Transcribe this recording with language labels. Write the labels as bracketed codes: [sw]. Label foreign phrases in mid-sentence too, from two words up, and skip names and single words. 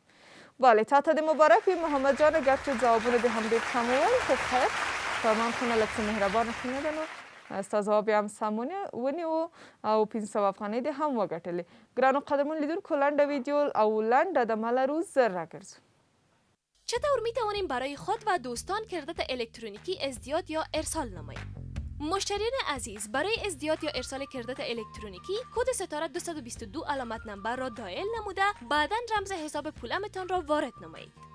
[ps] بله تا ته د مبارک وي محمد جانه ګرچه ځوابونه دې هم ډېر کم وویل خو خیر فرمان خونه لږ څه مهربانه خونه ده نو ستا ځواب یې هم سم ونیو او 500 افغانۍ دې هم وګټلې. ګرانو قدرمن لیدونکو لنډه ویدیو او لنډه دمه لرو زر راگرزو. [fa] چطور می توانیم برای خود و دوستان کردت الکترونیکی ازدیاد یا ارسال نماییم؟ مشتریان عزیز برای ازدیاد یا ارسال کردت الکترونیکی کد ستاره 222 علامت نمبر را دائل نموده بعداً رمز حساب پولمتان را وارد نمایید.